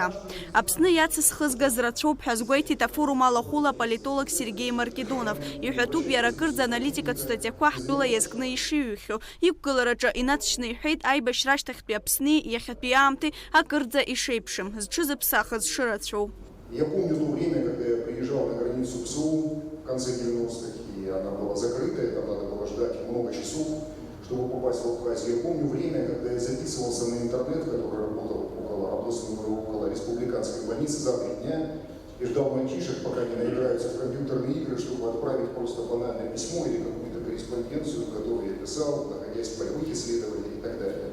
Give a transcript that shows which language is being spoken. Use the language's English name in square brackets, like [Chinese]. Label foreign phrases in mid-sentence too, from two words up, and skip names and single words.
[Abkhazian] Аԥсны иацысхызгаз рацәоуп ҳәа азгәеиҭеит афорум алахәыла аполитолог Сергей Маркедонов. Иҳәатәуп иара акырӡа аналитикатә статиақәа ҳтәыла иазкны ишиҩхьоу. Иқәгылараҿы инацшьны иҳәеит аибашьра ашьҭахьтәи Аԥсни иахьатәи аамҭеи акырӡа ишеиԥшым, зҽызыԥсахыз шырацәоу. [Russian] Я помню то время, когда я приезжал на границу ПСУ в конце 90-х, и она была закрыта, и там надо было ждать много часов, чтобы попасть в Абхазию. Я помню время, когда я записывался на интернет, который работал около республиканской больницы за 3 дня, и ждал мальчишек, пока они наиграются в компьютерные игры, чтобы отправить просто банальное письмо или какую-то корреспонденцию, которую я писал, находясь в полевых исследованиях и так далее.